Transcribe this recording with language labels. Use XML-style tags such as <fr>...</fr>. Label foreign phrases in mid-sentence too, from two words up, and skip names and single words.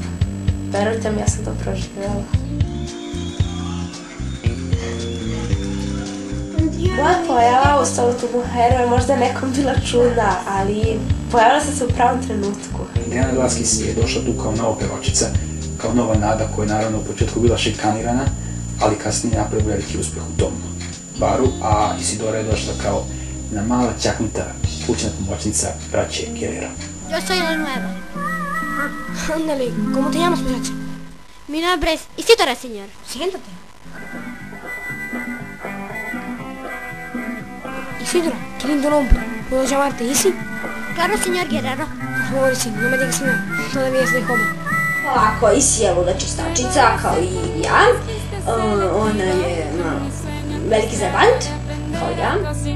<sr>Verujte mi, ja sam to proživjela. Moja pojava u Stolu Tubuheru je možda nekom bila čudna, ali pojavila sam se u pravom trenutku. Adriana Velasquez je došla tu kao nova pevačica, kao nova nada koja je naravno u početku bila šikanirana, ali kasnije napravila veliki uspjeh u tom baru, a Isidora je došla kao una mala čaknuta kućna pomoćnica braće Guerrero.</sr> <es>Yo soy la nueva. Ándale, ¿cómo te llamas, muchacha? Mi nombre es Isidora, señor. Siéntate. Isidora, qué lindo nombre. ¿Puedo llamarte Isi? Claro, señor Guerrero. Por favor, Isi, no me digas señor. Todavía soy joven.</es> <sr>Ovako, Isi je luda čistačica, kao i ja. Ona je veliki zajebant, kao ja.</sr>